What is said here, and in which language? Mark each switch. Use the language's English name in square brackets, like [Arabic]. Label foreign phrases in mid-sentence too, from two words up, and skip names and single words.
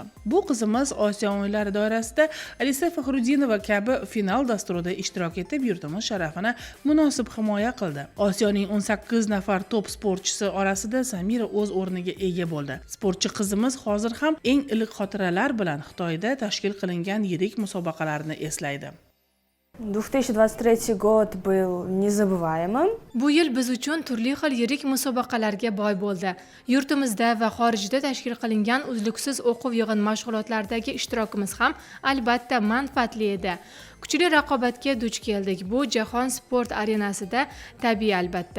[Uzbek] Bu qizimiz Osiyo o'yinlari doirasida Alisa Faxrudinova kabi final dasturida ishtirok etib, yurtimiz sharafini munosib himoya qildi. Osiyoning 18 nafar top sportchisi orasida Samira o'z o'rniga ega bo'ldi. Sportchi qizimiz hozir ham eng iliq xotiralar bilan Xitoyda tashkil qilingan yirik musobaqalarni eslaydi. [Russian] 2023 год был незабываемым. [Uzbek] Bu yil biz uchun turli xil yirik musobaqalarga boy bo'ldi. Yurtimizda va xorijda tashkil qilingan uzluksiz o'quv yig'in mashg'ulotlaridagi ishtirokimiz ham albatta manfaatli edi. Kuchli raqobatga duch keldik. Bu jahon sport arenasida tabiiy albatta.